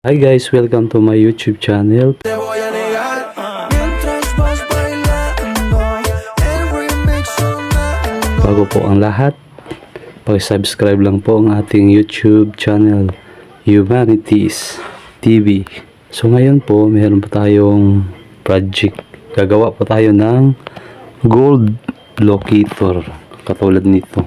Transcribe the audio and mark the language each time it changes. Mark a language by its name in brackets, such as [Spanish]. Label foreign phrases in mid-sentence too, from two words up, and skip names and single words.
[English] Hi guys, welcome to my YouTube channel. [Spanish] Te voy a negar mientras vas bailando el remix sonando. [Filipino] Bago po ang lahat, paki-subscribe lang po ang ating [English] YouTube channel, [Filipino] Humanities TV. So ngayon po, meron po tayong project. Gagawa po tayo ng gold locator. Katulad nito.